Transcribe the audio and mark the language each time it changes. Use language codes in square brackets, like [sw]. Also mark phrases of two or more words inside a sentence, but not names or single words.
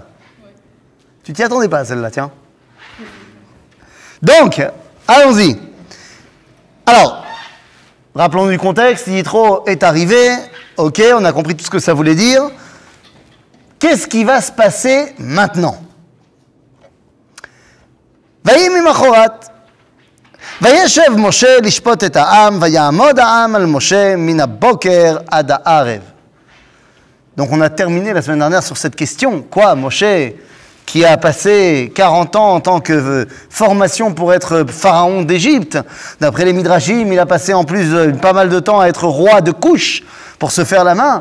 [fr] Tu t'y attendais pas, celle-là, tiens. Donc, allons-y. Alors, rappelons du contexte, Yitro est arrivé, ok, on a compris tout ce que ça voulait dire. Qu'est-ce qui va se passer maintenant? [he] ויהי ממחרת, וישב משה לשפוט את העם, ויעמוד העם על משה מן הבוקר עד הערב. [fr] Donc on a terminé la semaine dernière sur cette question. Quoi, Moshe, qui a passé 40 ans en tant que formation pour être pharaon d'Égypte, d'après les Midrashim, il a passé en plus pas mal de temps à être roi de Couche pour se faire la main.